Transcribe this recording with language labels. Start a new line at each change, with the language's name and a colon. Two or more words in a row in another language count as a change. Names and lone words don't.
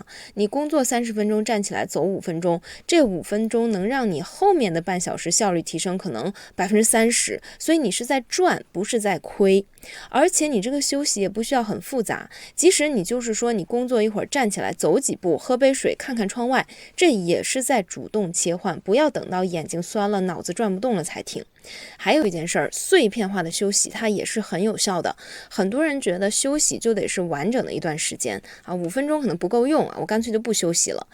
Chinese: 你工作30分鐘，站起來走5分鐘，這5分鐘能讓你後面的半小時效率提升可能30%，所以你是在賺，不是在虧。而且你這個休息也不需要很複雜，即使你就是說你工作一會兒站起來走幾步，喝杯水，看看窗外，這也是在主動切換，不要等到眼睛酸了，腦子轉不动了才停。還有一件事兒，碎片化的休息它也是很有效的。很多人觉得休息就得是完整的一段时间啊，5分鐘可能不夠用啊，我乾脆就不休息了。